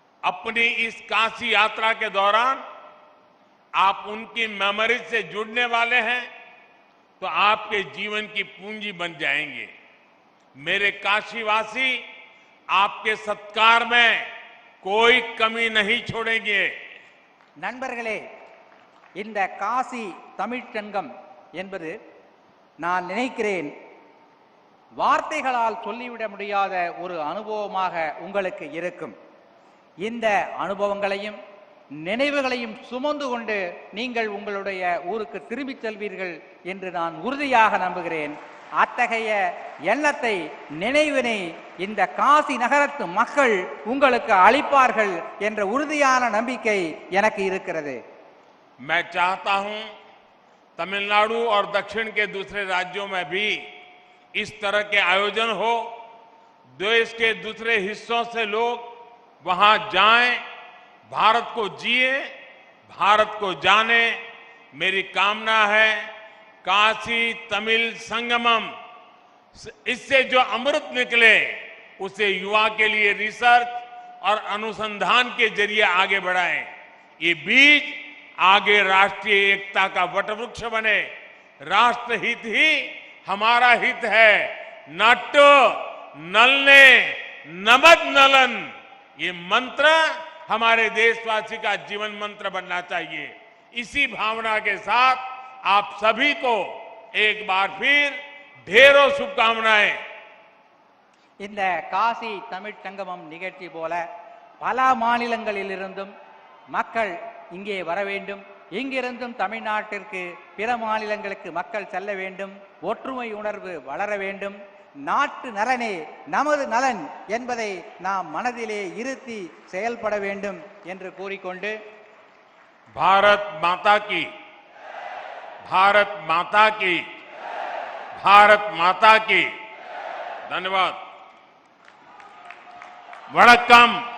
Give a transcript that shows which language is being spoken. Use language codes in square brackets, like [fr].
[hi] अपनी इस काशी यात्रा के दौरान आप उनकी मेमोरी से जुड़ने वाले हैं तो आपके जीवन की पूंजी बन जाएंगे। मेरे काशीवासी आपके सत्कार में कोई कमी नहीं छोड़ेंगे। [ta] நண்பர்களே, இந்த காசி தமிழ்ச்சங்கம் என்பது நான் நினைக்கிறேன் வார்த்தைகளால் சொல்லிவிட முடியாத ஒரு அனுபவமாக உங்களுக்கு இருக்கும். இந்த அனுபவங்களையும் நினைவுகளையும் சுமந்து கொண்டு நீங்கள் உங்களுடைய ஊருக்கு திரும்பிச் செல்வீர்கள் என்று நான் உறுதியாக நம்புகிறேன். அத்தகைய எண்ணத்தை, நினைவினை இந்த காசி நகரத்து மக்கள் உங்களுக்கு அளிப்பார்கள் என்ற உறுதியான நம்பிக்கை எனக்கு இருக்கிறது. [hi] मैं चाहता हूं तमिलनाडु और दक्षिण के दूसरे राज्यों में भी इस तरह के आयोजन हो, देश के दूसरे हिस्सों से लोग वहां जाएं, भारत को जिए, भारत को जाने। मेरी कामना है काशी तमिल संगमम इससे जो अमृत निकले उसे युवा के लिए रिसर्च और अनुसंधान के जरिए आगे बढ़ाएं। ये बीज आगे राष्ट्रीय एकता का वटवृक्ष बने। राष्ट्रहित ही हमारा हित है। [ta] नाट्य नलने नमद नलन, [hi] ये मंत्र हमारे देशवासी का जीवन मंत्र बनना चाहिए। इसी भावना के साथ आप सभी को एक बार फिर ढेरों शुभकामनाएं। [ta] இந்த காசி தமிழ் சங்கமம் நிகழ்ச்சி போல பல மாநிலங்களிலிருந்தும் மக்கள் இங்கே வர வேண்டும். இங்கிருந்தும் தமிழ்நாட்டிற்கு பிற மாநிலங்களுக்கு மக்கள் செல்ல வேண்டும். ஒற்றுமை உணர்வு வளர வேண்டும். நாட்டு நலனே நமது நலன் என்பதை நாம் மனதிலே இருத்தி செயல்பட வேண்டும் என்று கூறிக்கொண்டு [hi] भारत माता की, भारत माता की, भारत माता की। धन्यवाद। [ta] वणक्कम।